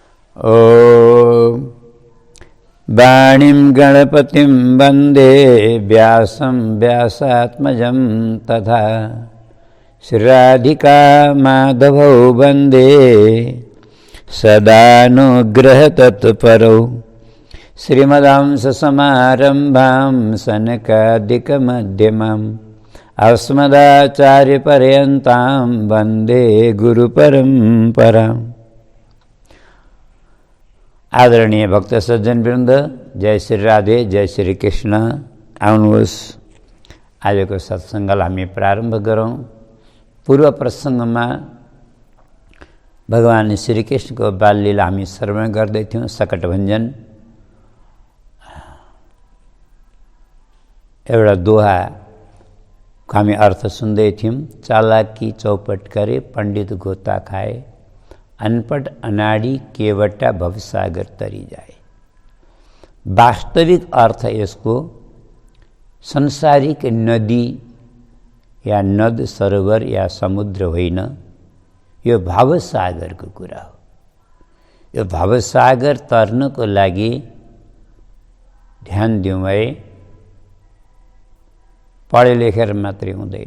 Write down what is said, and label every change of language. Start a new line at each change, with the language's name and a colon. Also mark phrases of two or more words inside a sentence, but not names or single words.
Sanskrit: ॐ वाणीं गणपतिं वन्दे व्यासं व्यासात्मजं तथा श्रीराधिका माधवौ वन्दे सदानुग्रहतत्परौ श्रीमदांससमारम्भां सनकादिकमध्यमाम् अस्मदाचार्यपर्यन्तां वन्दे गुरुपरम्पराम्।
Nepali: आदरणीय भक्त सज्जन वृन्द, जय श्री राधे, जय श्री कृष्ण। आउनुहोस् आजको सत्सङ्गलाई हामी प्रारम्भ गरौँ। पूर्व प्रसङ्गमा भगवान श्रीकृष्णको बाललीला हामी श्रवण गर्दै थियौँ। सकटभञ्जन एउटा दोहाको हामी अर्थ सुन्दै थियौँ।
Hindi: चालाकी चौपट करे पण्डित गोता खाए, अनपढ़ अनाड़ी केवटा भवसागर तरी जाए।
Nepali: वास्तविक अर्थ यसको संसारिक नदी या नद सरोवर या समुद्र होइन, यो भवसागरको कुरा हो। यो भवसागर तर्नको लागि ध्यान दिउँ है, पढे लेखेर मात्रै हुँदैन।